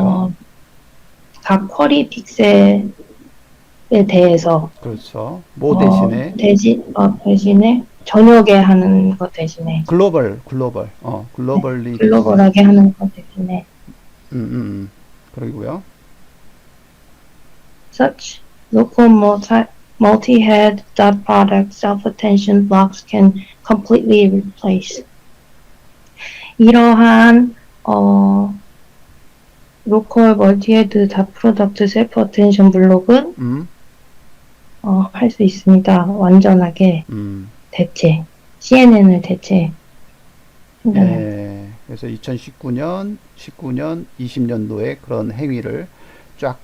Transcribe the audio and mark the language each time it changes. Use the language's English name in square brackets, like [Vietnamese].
[Korean] 어, 각 쿼리 픽셀에 대해서, 그렇죠. 뭐 대신에? 대신에, 저녁에 하는 것 대신에, 네, 글로벌리 대신에. 글로벌하게 하는 것 대신에, 그러고요. [English] such local multi-head dot product self-attention blocks can completely replace. [Korean] 이러한, 로컬 멀티헤드 다 프로덕트 셀프 어텐션 블록은 음, 할 수 있습니다. 완전하게 음. CNN을 대체한다는. 예, 그래서 2019년, 20년도에 그런 행위를 쫙